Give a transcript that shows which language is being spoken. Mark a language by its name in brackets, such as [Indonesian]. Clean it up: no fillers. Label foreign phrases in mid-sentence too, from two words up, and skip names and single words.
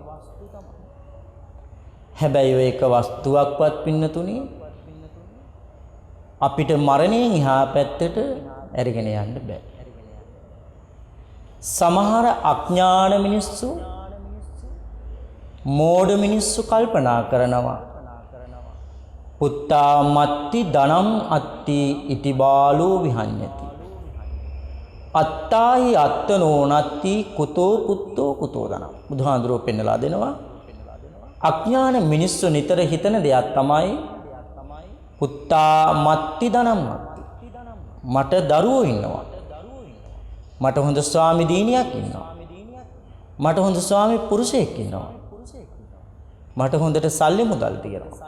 [Sinhala] හැබැයි ඔය එක වස්තුවක්වත් පින්නතුනි අපිට මරණයෙන් එහා පැත්තට අරගෙන යන්න බෑ. සමහර අඥාන මිනිස්සු, මෝඩ මිනිස්සු කල්පනා කරනවා [Pali] පුත්තා මත්ති ධනම් අත්ති ඉති බාලෝ විහඤ්ඤති. අත්තාහි අත්තනෝ නත්ති කුතෝ පුත්තෝ කුතෝ දන. [Sinhala] බුදුහාඳුරෝ පෙන්නලා දෙනවා. අඥාන මිනිස්සු නිතර හිතන දෙයක් තමයි [Pali] පුත්තා මත්ති ධනම් මත්ති. [Sinhala] මට දරුවෝ ඉන්නවා. මට හොඳ ස්වාමි දිනියක් ඉන්නවා. මට හොඳ ස්වාමි පුරුෂයෙක් ඉන්නවා. මට හොඳට සල්ලි මුදල් තියෙනවා.